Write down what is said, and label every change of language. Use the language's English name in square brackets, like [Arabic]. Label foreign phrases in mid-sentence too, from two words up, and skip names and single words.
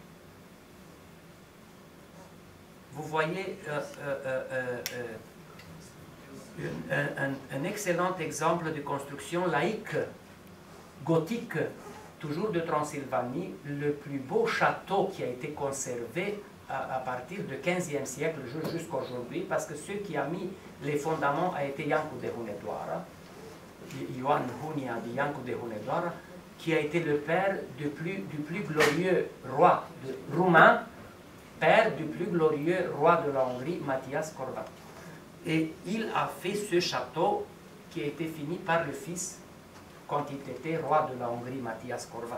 [French] Vous voyez un excellent exemple de construction laïque, gothique, toujours de Transylvanie, le plus beau château qui a été conservé à partir du XVe siècle jusqu'à aujourd'hui, parce que celui qui a mis les fondements a été Iancu de Hunedoara, Ioan Hunia de Iancu de Hunedoara, qui a été le père du plus glorieux roi roumain, père du plus glorieux roi de la Hongrie, Matthias Corvan. Et il a fait ce château qui a été fini par le fils quand il était roi de la Hongrie, Matthias Corvan.